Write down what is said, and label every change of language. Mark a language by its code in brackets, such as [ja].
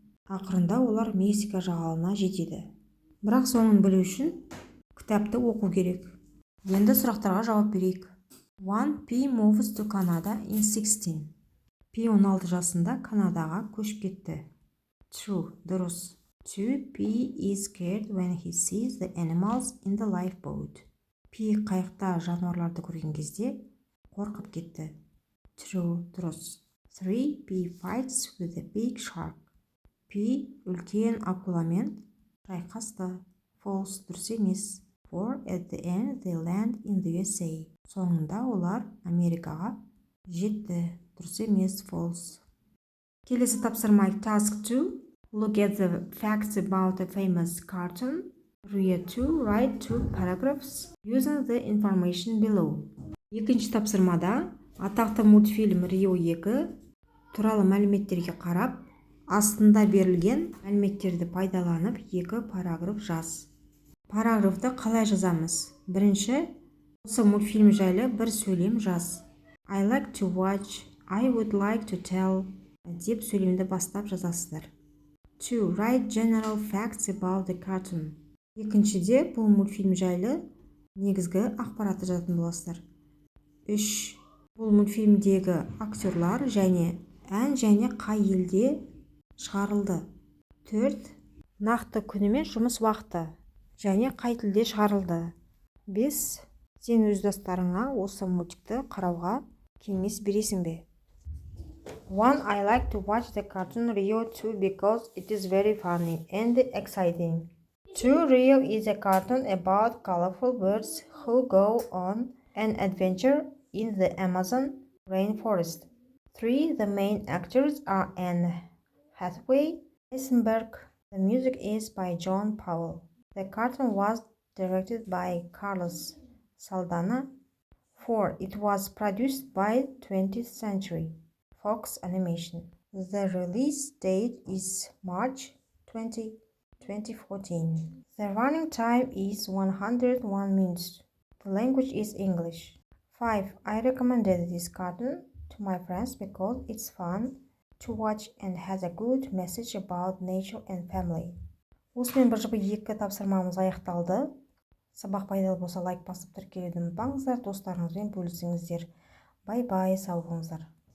[kk] Ақырында олар Мексика жағалауына жетеді. Бірақ соңын білу үшін кітапты оқу керек. Енді сұрақтарға жауап берейік. [en] 1. P moves to Canada in 16. [kk] P 16 жасында Канадаға көшіп кетті. [en] True, [kk] дұрыс. 2. [en] P is scared when he sees the animals in the lifeboat. [kk] P қайықта жануарларды көрген кезде қорқып кетті. [en] True, [kk] дұрыс. 3. [en] P fights with a big shark. [kk] P үлкен акуламен шайқасты. [en] False, [kk] дұрыс емес. [en] 4. At the end they land in the USA. [kk] Соңында олар Америкаға жетті. Дұрыс емес. [en] False. [kk] Келесі тапсырма task 2. [en] Look at the facts about a famous cartoon. Read 2. Write 2 paragraphs using the information below. [kk] Екінші тапсырмада атақты мультфильм Рио 2 туралы мәліметтерге қарап, астында берілген мәліметтерді пайдаланып 2 параграф жаз. Параграфты қалай жазамыз? Бірінші, осы мультфильм жайлы бір сөйлем жаз. [en] I like to watch, I would like to tell [kk] деп сөйлемді бастап жазасыздар. [en] 2. Write general facts about the cartoon. [kk] Екіншіде бұл мультфильм жайлы негізгі ақпаратты жазатын боласыздар. 3. Бұл мультфильмдегі актерлар және ән және қай елде шығарылды. 4. Нақты күні мен жұмыс уақыты және қай тілде шығарылды. 5. Сен өз достарыңа осы мультикті қарауға кеңес бересің бе? 1. [en] I like to watch the cartoon Rio 2 because it is very funny and exciting. 2. Rio is a cartoon about colorful birds who go on an adventure in the Amazon rainforest. 3. The main actors are Anne Hathaway, Heisenberg. The music is by John Powell. The cartoon was directed by Carlos Saldana. 4. It was produced by 20th Century Fox Animation. The release date is March 20, 2014. The running time is 101 minutes. The language is English. 5. I recommended this cartoon to my friends because it's fun to watch and has a good message about nature and family. [kk] Осымен БЖБ 2 тапсырмамыз аяқталды. Сабақ пайдалы болса лайк басып тіркелуді ұмытпаңыздар, достарыңызбен бөлісіңіздер. Бай-бай, сау болыңыздар.